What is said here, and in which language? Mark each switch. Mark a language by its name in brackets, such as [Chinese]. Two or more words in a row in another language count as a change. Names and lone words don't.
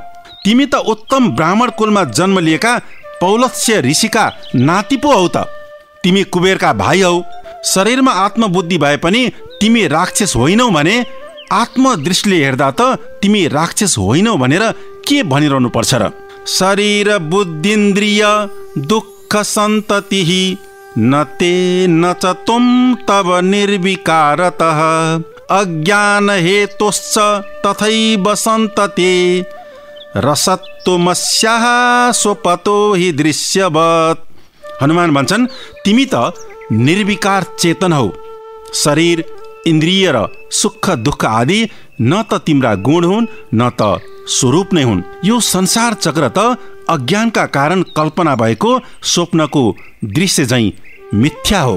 [Nepali] तिमी त उत्तम ब्राह्मण कुलमा जन्म लिएका पौलत्स्य ऋषिका नाति पो हौ त। तिमी कुबेरका भाइ हौ। शरीरमा आत्मबुद्धि भए पनि तिमी राक्षस होइनौ भने आत्मदृष्टिले हेर्दा त तिमी राक्षस होइनौ भनेर के भनिरहनु पर्छ र? [Sanskrit] शरीर बुद्धिन्द्रिय दुःख सन्ततिः न ते न च त्वं तव निर्विकारतः अज्ञान हेतुश्च तथैव सन्तते रसत्वमस्याः स्वपतो हि दृश्यवत्। [Nepali] हनुमान भन्छन्, तिमी त निर्विकार चेतन हौ। शरीर, इन्द्रिय र सुख दुःख आदि न त तिम्रा गुण हुन् न त स्वरूप नै हुन्। यो संसार चक्र त अज्ञानका कारण कल्पना भएको स्वप्नको दृश्य झैं मिथ्या हो।